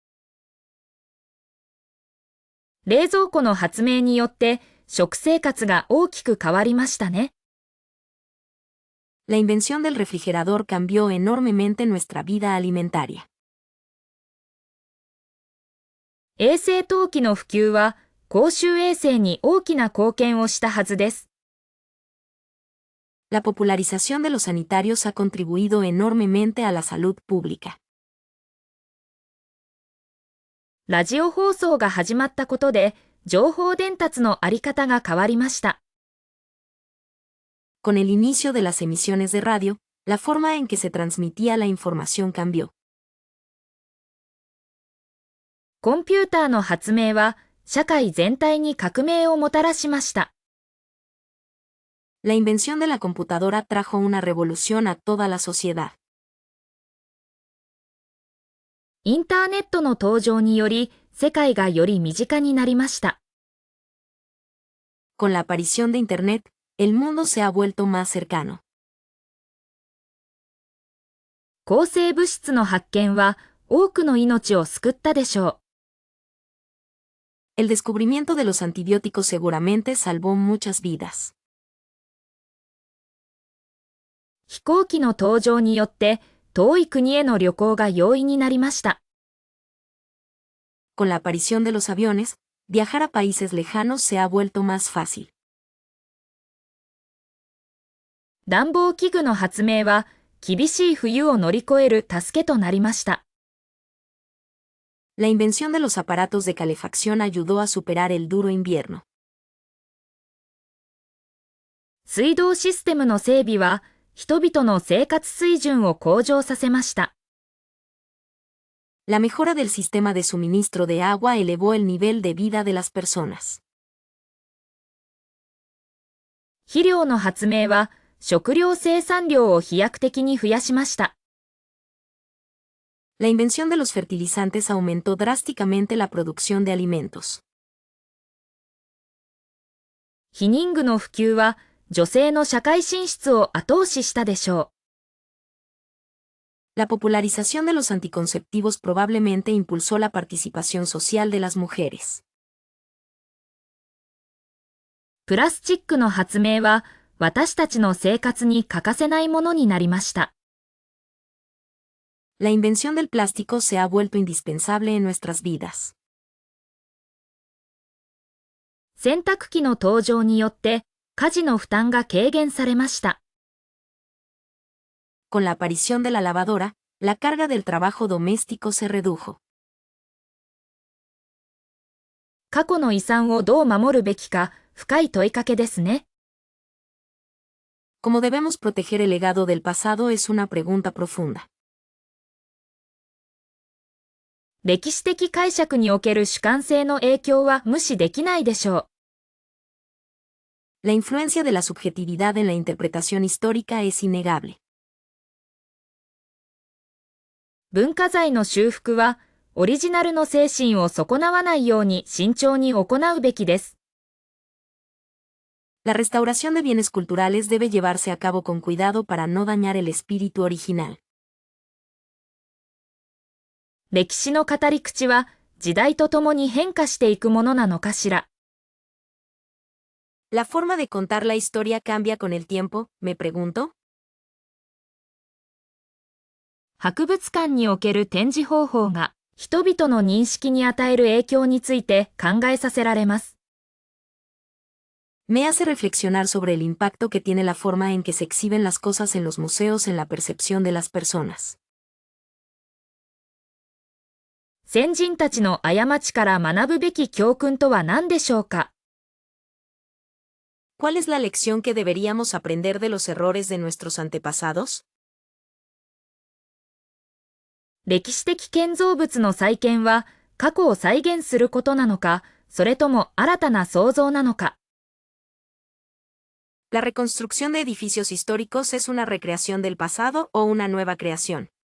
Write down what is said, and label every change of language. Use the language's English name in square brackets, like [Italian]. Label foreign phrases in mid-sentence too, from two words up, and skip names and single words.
[Japanese] う。冷蔵庫の発明によって食生活が大きく変わりましたね。 [Spanish] La invención del refrigerador cambió enormemente nuestra vida alimentaria. [Japanese] 衛生陶器の普及は公衆衛生に大きな貢献をしたはずです。 [Spanish] La popularización de los sanitarios ha contribuido enormemente a la salud pública. [Japanese] ラジオ放送が始まったことで情報伝達のあり方が変わりました。 [Spanish] Con el inicio de las emisiones de radio, la forma en que se transmitía la información cambió. [Japanese] コンピューターの発明は社会全体に革命をもたらしました。 [Spanish] La invención de la computadora trajo una revolución a toda la sociedad. [Japanese] インターネットの登場により世界がより身近になりました。 [Spanish] Con la aparición de Internet, el mundo se ha vuelto más cercano. [Japanese] 抗生物質の発見は多くの命を救ったでしょう。 [Spanish] El descubrimiento de los antibióticos seguramente salvó muchas vidas. [Japanese] 飛行機の登場によって遠い国への旅行が容易になりました。 [Spanish] Con la aparición de los aviones, viajar a países lejanos se ha vuelto más fácil. [Japanese] 暖房器具の発明は厳しい冬を乗り越える助けとなりました。 [Spanish] La invención de los aparatos de calefacción ayudó a superar el duro invierno. [Japanese] 水道システムの整備は人々の生活水準を向上させました。 [Spanish] La mejora del sistema de suministro de agua elevó el nivel de vida de las personas. [Japanese] 肥料の発明は食料生産量を飛躍的に増やしました。 [Spanish] La invención de los fertilizantes aumentó drásticamente la producción de alimentos. [Japanese] 避妊具の普及は女性の社会進出を後押ししたでしょう。 [Spanish] La popularización de los anticonceptivos probablemente impulsó la participación social de las mujeres. [Japanese] プラスチックの発明は私たちの生活に欠かせないものになりました。 [Spanish] La invención del plástico se ha vuelto indispensable en nuestras vidas. [Japanese] 洗濯機の登場によって家事の負担が軽減されました。 [Spanish] Con la aparición de la lavadora, la carga del trabajo doméstico se redujo. [Japanese] 過去の遺産をどう守るべきか深い問いかけですね。 [Spanish] Cómo debemos proteger el legado del pasado es una pregunta profunda. [Japanese] 歴史的解釈における主観性の影響は無視できないでしょう。 [Spanish] La influencia de la subjetividad en la interpretación histórica es innegable. [Japanese] 文化財の修復はオリジナルの精神を損なわないように慎重に行うべきです。 [Spanish] La restauración de bienes culturales debe llevarse a cabo con cuidado para no dañar el espíritu original. [Japanese] 歴史の語り口は時代とともに変化していくものなのかしら。 [Spanish] ¿La forma de contar la historia cambia con el tiempo? Me pregunto. [Japanese] 博物館における展示方法が人々の認識に与える影響について考えさせられます。 [Spanish] Me hace reflexionar sobre el impacto que tiene la forma en que se exhiben las cosas en los museos en la percepción de las personas. [Japanese] 先人たちの過ちから学ぶべき教訓とは何でしょうか。 [Spanish] ¿Cuál es la lección que deberíamos aprender de los errores de nuestros antepasados? [Japanese] 歴史的建造物の再建は過去を再現することなのか、それとも新たな創造なのか。 [Spanish] La reconstrucción de edificios históricos es una recreación del pasado o una nueva creación.